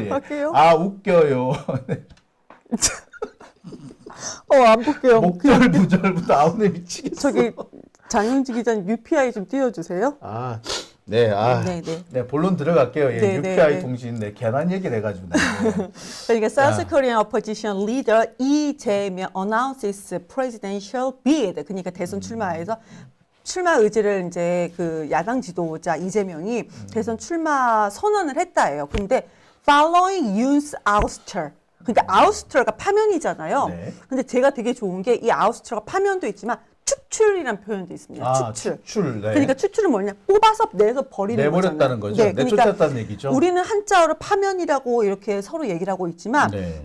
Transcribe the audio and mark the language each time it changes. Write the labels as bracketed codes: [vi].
[ko] 갈게요. 웃겨요. 안 볼게요. 목절 부절부터 아우네 미치겠어. 저기 장영지 기자님 UPI 좀 띄워주세요. 네, 네, 네. 네, 본론 들어갈게요. 예, 네, UPI 네. 통신, 네, 괜한 얘기를 해가지고. 네. 그러니까 [en] South Korean opposition leader 이재명 announces presidential bid. [ko] 그러니까 대선 출마해서 출마 의지를 이제 그 야당 지도자 이재명이 대선 출마 선언을 했다예요. 근데 [en] following Yoon's ouster. [ko] 그러니까 ouster가 파면이잖아요. 네. 근데 제가 되게 좋은 게 이 ouster가 파면도 있지만 추출이라는 표현도 있습니다. 아, 추출. 추출. 네. 그러니까 추출은 뭐냐? 뽑아서 내서 버리는 내버렸다는 거죠. 네, 그러니까 내쫓았다는 얘기죠. 우리는 한자어로 파면이라고 이렇게 서로 얘기를 하고 있지만 네.